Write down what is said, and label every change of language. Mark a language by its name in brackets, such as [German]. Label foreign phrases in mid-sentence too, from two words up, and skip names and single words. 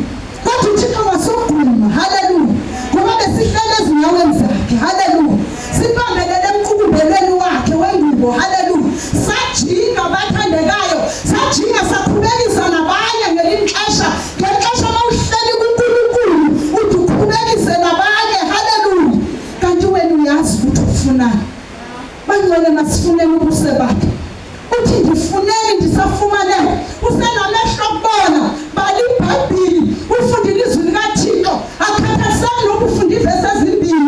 [Xhosa] Kodwa uThixo wasogquma. Haleluya. Ngoba besihlele ezinyaweni zakhe. Haleluya. Sibambelele emqukumbelweni wakhe wengubo. Haleluya. Sajinga bathandekayo. Sajinga saqhubekisa nabanye ngelinye ixesha. Ngexesha mawuhleli kuNkulunkulu uthi uqhubekise nabanye. Haleluya. Kanti wena uyazi ukuthi ufunani. Bangcwele masifuneni ubuse bakhe. Uthi ndifuneni ndisafumanele. Usenamehlo okubona. Bala iBhayibhili. Ufundile izwi likaThixo. Akhathazeki nokufunda ivesi ezimbili.